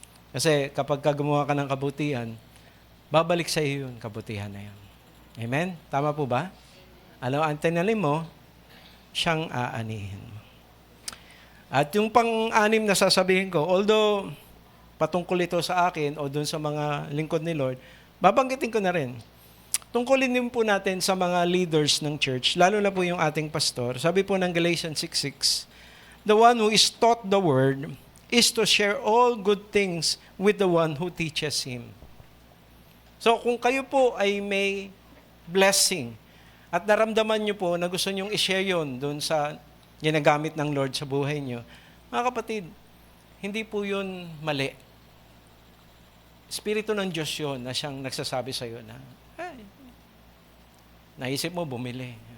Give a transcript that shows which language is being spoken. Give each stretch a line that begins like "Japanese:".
Filipino: Kasi kapag gumawa ka ng kabutihan, babalik sa iyo yun, kabutihan na yun. Amen? Tama po ba? Ano ang tinanim mo, siyang aanihin mo. At yung pang-anim na sasabihin ko, although patungkol ito sa akin o dun sa mga lingkod ni Lord, babanggitin ko na rin. Tungkulin din po natin sa mga leaders ng church, lalo na po yung ating pastor. Sabi po ng Galatians 6:6,
English: the one who is taught the word is to share all good things with the one who teaches him.
Filipino: So kung kayo po ay may blessing at naramdaman nyo po na gusto nyong i-share yun doon sa ginagamit ng Lord sa buhay nyo, mga kapatid, hindi po yun mali. Espiritu ng Diyos yun na siyang nagsasabi sa iyo na, naisip mo bumili.